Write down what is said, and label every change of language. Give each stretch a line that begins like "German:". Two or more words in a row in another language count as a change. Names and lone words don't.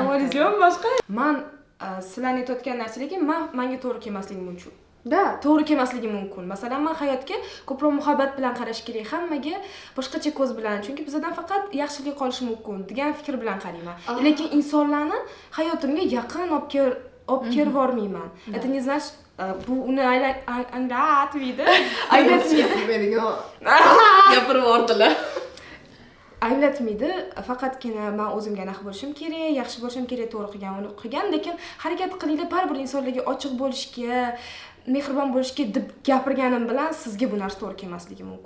Uzbek: Savolingiz yo'qmi boshqa? Men sizlarni aytayotgan narsa lekin menga to'g'ri kelmasligi mumkin. Da, To'g'ri kelmasligi mumkin. Masalan, men hayotga ko'proq muhabbat bilan qarash kerak, hammaga boshqacha ko'z bilan, chunki bizdan faqat yaxshilik qolishi mumkin degan fikr bilan qarayman. Lekin insonlarni hayotimga yaqin olib kelib bormayman.
Russian: Это не значит,
Uzbek: bu uni anglatmaydi. aytmaydi. Gapirib yubordilar. Anglatmaydi. Faqatgina men o'zimga aniq bo'lishim kerak, yaxshi bo'lishim kerak, to'g'ri qilgan, lekin harakat qilinglar, baribir insonlarga ochiq bo'lishga, mehribon bo'lishga deb gapirganim bilan sizga bu narsa to'g'ri kelmasligi mumkin.